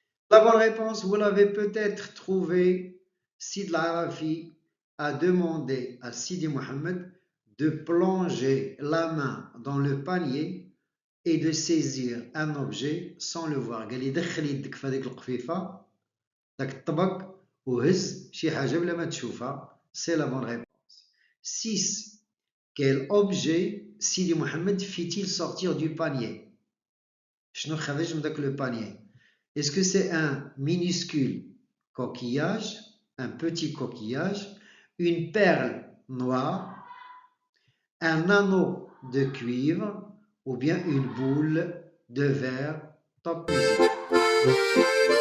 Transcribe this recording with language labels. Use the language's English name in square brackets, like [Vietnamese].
[French] La bonne réponse, vous l'avez peut-être trouvée. Sid al-Arafi a demandé à Sidi Mohammed de plonger la main dans le panier et de saisir un objet sans le voir. [Arabic] قال لي دخل يدك في هذيك القفيفة داك الطبق وهز شي حاجة بلا ما تشوفها. [French] C'est la bonne réponse. 6. Quel objet Sidi Mohammed fit-il sortir du panier? [Arabic] شنو خرج من داك [French] le panier? Est-ce que c'est un minuscule coquillage, un petit coquillage, une perle noire, un anneau de cuivre ou bien une boule de verre top musique?